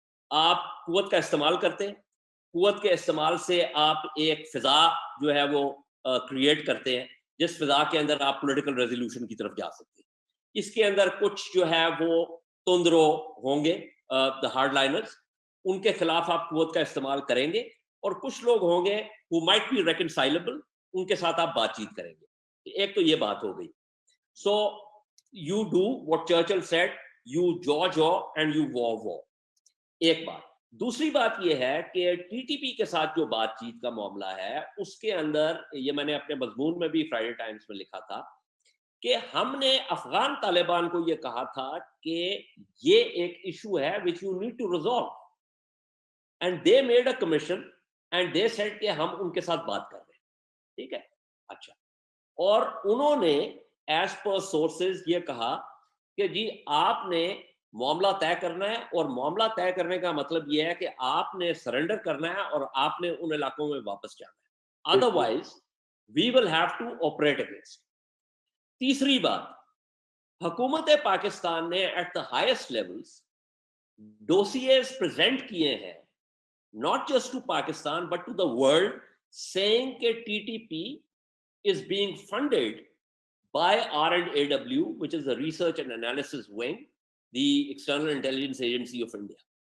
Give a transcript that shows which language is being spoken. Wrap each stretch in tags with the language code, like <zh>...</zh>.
<ur>آپ قوت کا استعمال کرتے ہیں، قوت کے استعمال سے آپ ایک فضا جو ہے وہ کریٹ کرتے ہیں جس فضا کے اندر آپ پولیٹیکل ریزولوشن کی طرف جا سکتے ہیں. اس کے اندر کچھ جو ہے وہ تندرو ہوں گے،</ur> <en>the hard liners,</en> <ur>ان کے خلاف آپ قوت کا استعمال کریں گے، اور کچھ لوگ ہوں گے</ur> <en>who might be reconcilable،</en> <ur>ان کے ساتھ آپ بات چیت کریں گے. ایک تو یہ بات ہو گئی.</ur> <en>So you do what Churchill said, you jaw and you war.</en> <ur>ایک بات. دوسری بات یہ ہے کہ ٹی ٹی پی کے ساتھ جو بات چیت کا معاملہ ہے، اس کے اندر یہ میں نے اپنے مضمون میں بھی فرائیڈے ٹائمز میں لکھا تھا کہ ہم نے افغان طالبان کو یہ کہا تھا کہ یہ ایک ایشو ہے</ur> <en>which you need to resolve, and they made a commission and they said</en> <ur>کہ ہم ان کے ساتھ بات کر رہے ہیں. ٹھیک ہے، اچھا. اور انہوں نے ایز پر سورسز یہ کہا کہ جی آپ نے معاملہ طے کرنا ہے، اور معاملہ طے کرنے کا مطلب یہ ہے کہ آپ نے سرنڈر کرنا ہے اور آپ نے ان علاقوں میں واپس جانا ہے،</ur> <en>Otherwise we will have to operate against.</en> <ur>تیسری بات، حکومت پاکستان نے at the highest levels ڈوسیز present کیے ہیں،</ur> <en>not just to Pakistan but to the world, saying that TTP is being funded by R&AW, which is the Research and Analysis Wing, the External Intelligence Agency of India.</en>